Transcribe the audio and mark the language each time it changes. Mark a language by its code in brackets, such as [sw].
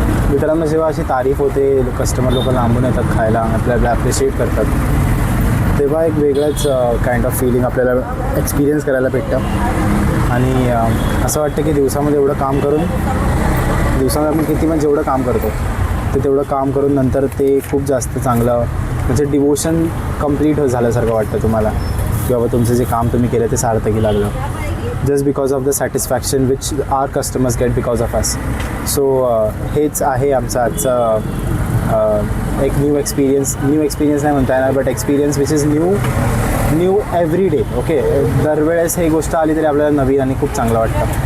[mr] मित्रांनो जेव्हा अशी तारीफ होते, कस्टमर लोक लांबून येतात खायला, आपल्याला ॲप्रिशिएट करतात, तेव्हा एक वेगळंच काइंड ऑफ फिलिंग आपल्याला एक्सपिरियन्स करायला भेटतं. आणि असं वाटतं की दिवसामध्ये एवढं काम करून, दिवसामध्ये आपण किती पण जेवढं काम करतो ते तेवढं काम करून नंतर ते खूप जास्त चांगलं म्हणजे डिवोशन कंप्लीट झाल्यासारखं वाटतं तुम्हाला की बाबा तुमचं जे काम तुम्ही केलं ते सार्थकी लागलं. [en] just because of the satisfaction which our customers get because of us. [mr] So हेच आहे आमचं आजचं एक न्यू एक्सपिरियन्स नाही म्हणता येणार, [en] But experience which is new every day. [mr] Okay, दरवेळेस ही गोष्ट आली तरी आपल्याला नवीन आणि खूप चांगलं वाटतं.